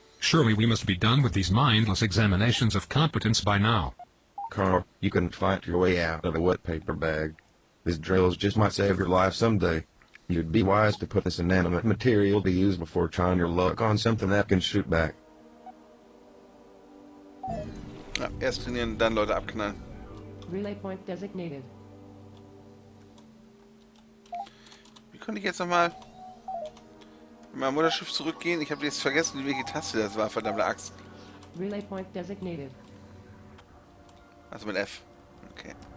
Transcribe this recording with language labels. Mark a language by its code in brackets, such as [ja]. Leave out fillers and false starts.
[en] Surely we must be done with these mindless examinations of competence by now. Carl, you couldn't fight your way out of a wet paper bag. This drills just might save your life someday. You'd be wise to put this inanimate material to use before trying your luck on something that can shoot back. [de] Ja, erst trainieren, dann Leute abknallen. [en] Relay point designated. [de] Wie konnte ich jetzt nochmal in mein Mutterschiff zurückgehen? Ich habe jetzt vergessen, welche Taste das war, verdammte Axt. [en] Relay point designated. [de] Also mit F. Okay.